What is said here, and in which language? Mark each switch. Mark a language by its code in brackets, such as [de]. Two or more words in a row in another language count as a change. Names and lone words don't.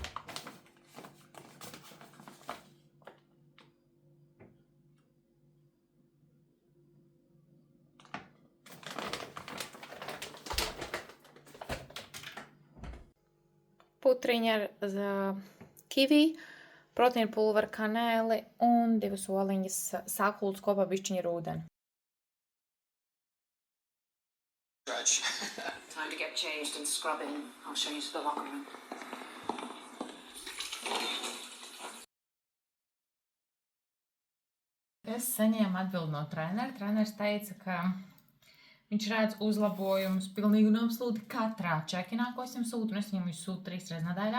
[lv] Putriņa ar kivī, proteīna pulveru, kanēli un 2 oliņas sakultas kopā bišķiņa ar ūdeni. [en] Time to get changed and scrub in. I'll show you to the locker room. [lv] Es saņēmu atbildi no trenera. Treneris teica, ka viņš redz uzlabojumus pilnīgi un absolūti katrā čekinā, ko es viņam sūtu, un es viņam sūtu 3 reizes nedēļā.